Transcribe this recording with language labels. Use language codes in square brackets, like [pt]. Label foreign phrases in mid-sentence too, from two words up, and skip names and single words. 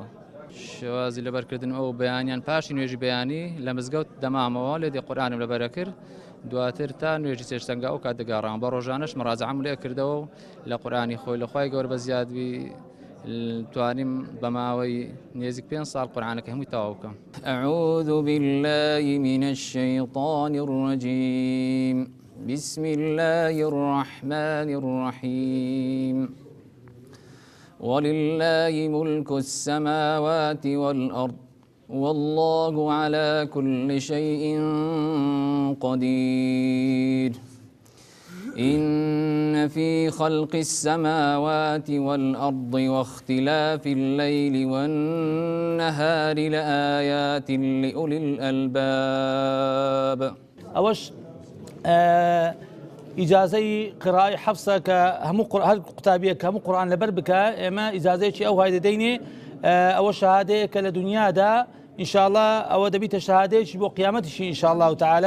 [ckb] شێوازی لەبەرکردن ئەو بەیانیان پاشی نوێژی بەیانی لە مزگەوت دەمامەوە لێدی قورئانم لەبەرە کرد دواتر تا نوێژی سێشتەنگا ئەو کات دەگەڕام بە ڕۆژانەش مراجعەم لێ کردەوە و لە قورئانی خۆی لە خوای گەورە بە زیادبی توانیم بەماوەی نێزیک 5 ساڵ قورئانەکە هەمووی تەواو بکەم. [ar] أعوذ بالله من الشيطان الرجيم بسم الله الرحمن الرحيم ولله ملك السماوات والأرض والله على كل شيء قدير إن في خلق السماوات والأرض واختلاف الليل والنهار لآيات لأولي الألباب. [ckb] أوش ئیجازەی قراءی حەفسە کە هەموو هەر قوتابیەک هەموو قورئان لەبەر بکە ئێمە ئیجازەیەکی ئەو های دەدەینێ ئەوە شەهادەیە کە لە دنیادا ئینشاءالله ئەوە دەبیتە شەهادەیەکی بۆ قیامەتیشی [ar] ئینشاءالله تعالی.